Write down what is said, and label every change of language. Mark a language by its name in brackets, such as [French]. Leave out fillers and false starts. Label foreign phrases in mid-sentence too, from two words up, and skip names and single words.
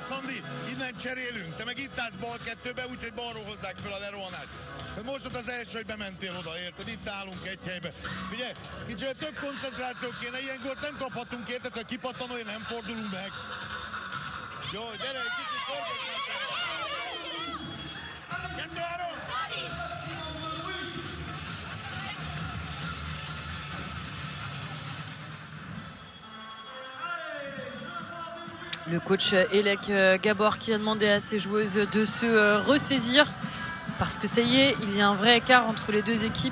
[Hungarian] Szandi, innen cserélünk. Te meg itt állsz bal 2-be, úgyhogy balról hozzák fel a lerohanást. Tehát most ott az első, hogy bementél oda, érted? Itt állunk egy helybe. Figyelj, kicsit több koncentráció kéne, ilyen gólt nem kaphatunk, érted? Ha kipattanolja, nem fordulunk meg. Jó, gyere, egy kicsit koncentráció. 2-3. [French] Le coach Elek Gabor qui a demandé à ses joueuses de se ressaisir parce que ça y est, il y a un vrai écart entre les deux équipes.